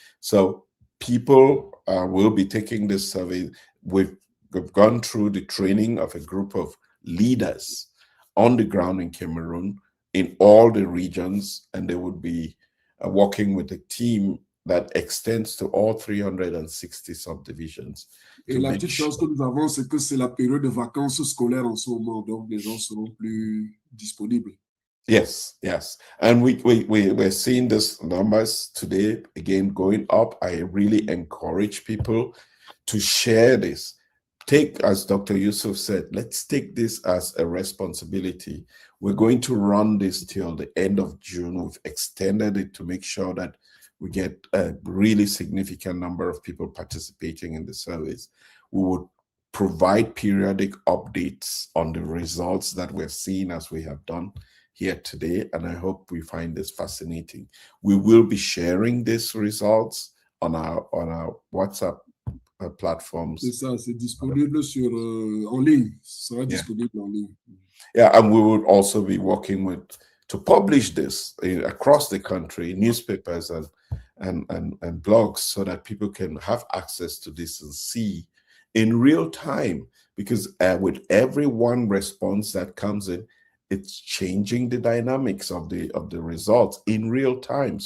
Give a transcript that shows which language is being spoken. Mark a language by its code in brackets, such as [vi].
[en] So people will be taking this survey. We've gone through the training of a group of leaders on the ground in Cameroon in all the regions, and they would be working with a team that extends to all 360 subdivisions. [fr] Et la petite chose que nous avons, c'est que c'est la période de vacances scolaires en ce moment, donc les gens seront plus disponibles. [en] Yes, yes. And we're seeing these numbers today, again, going up. I really encourage people to share this. Take, as Dr. Yusuf said, let's take this as a responsibility. We're going to run this till the end of June. We've extended it to make sure that we get a really significant number of people participating in the surveys. We would provide periodic updates on the results that we're seeing, as we have done here today, and I hope we find this fascinating. We will be sharing these results on our WhatsApp platforms. [fr] C'est ça, c'est disponible sur en ligne. Ça sera disponible en ligne. [en] Yeah, and we would also be working to publish this across the country, newspapers and blogs, so that people can have access to this and see in real time. Because with every one response that comes in, it's changing the dynamics of the results in real time.